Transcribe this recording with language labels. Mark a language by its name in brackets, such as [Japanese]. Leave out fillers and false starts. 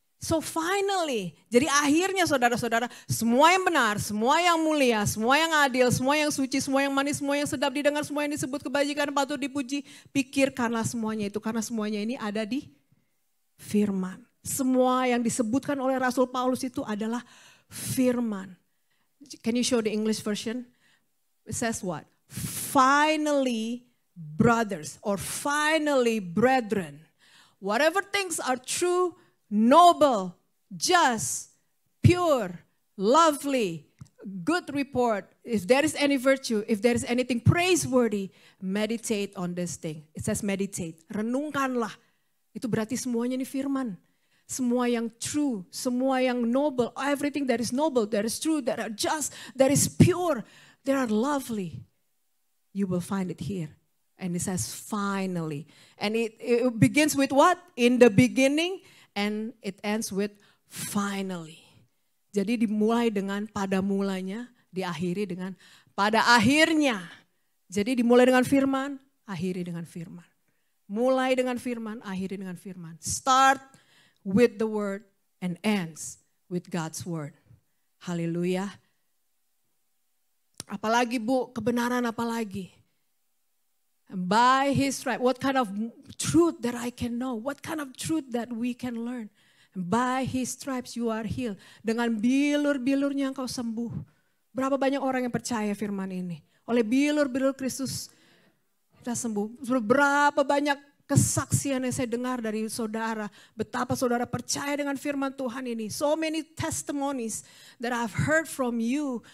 [English] So finally, [Indonesian] jadi akhirnya saudara-saudara, semua yang benar, semua yang mulia, semua yang adil, semua yang suci, semua yang manis, semua yang sedap didengar, semua yang disebut kebajikan patut dipuji, pikirkanlah semuanya itu. Karena semuanya ini ada di firman. Semua yang disebutkan oleh Rasul Paulus itu adalah firman. [English] Can you show the English version? It says what? Finally, brothers, or finally, brethren, whatever things are true, noble, just, pure, lovely, good report. If there is any virtue, if there is anything praiseworthy, meditate on this thing. It says meditate. [Indonesian] Renungkanlah. Itu berarti semuanya ini firman. Semua yang [English] true, semua yang noble, everything that is noble, that is true, that are just, that is pure, that are lovely. You will find it here. And it says finally. And it begins with what? In the beginning. And it ends with finally. [Indonesian] Jadi dimulai dengan pada mulanya, diakhiri dengan pada akhirnya. Jadi dimulai dengan firman, akhiri dengan firman. Mulai dengan firman, akhiri dengan firman. [English] Start with the word and ends with God's word. Haleluya. [Indonesian] Apalagi Bu, kebenaran apalagi? [English] By his stripe, what kind of truth that I can know? What kind of truth that we can learn? By his stripes you are healed. [Indonesian] Dengan bilur-bilurnya engkau sembuh. Berapa banyak orang yang percaya firman ini? Oleh bilur-bilur Kristus kita sembuh. Berapa banyak kesaksian yang saya dengar dari saudara. Betapa saudara percaya dengan firman Tuhan ini. [English] So many testimonies that I've heard from you.